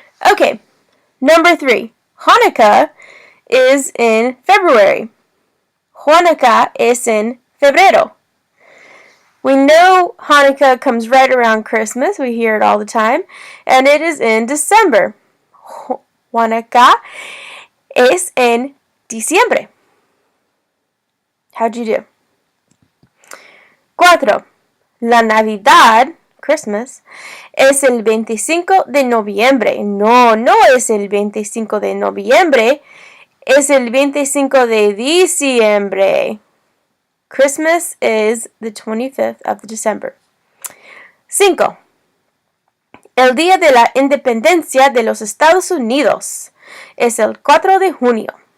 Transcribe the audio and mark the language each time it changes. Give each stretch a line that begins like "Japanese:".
English: Okay, number 3. Hanukkah is in February.
Spanish: Hanukkah es en febrero.
English: We know Hanukkah comes right around Christmas. We hear it all the time. And it is in December.
Spanish: Hanukkah es en diciembre.
English: How'd you do? 4.
Spanish: La Navidad,
English: Christmas,
Spanish: es el 25 de noviembre. No, no es el 25 de noviembre. Es el 25 de diciembre.
English: Christmas is the 25th of December. 5.
Spanish: El Día de la Independencia de los Estados Unidos es el 4 de junio.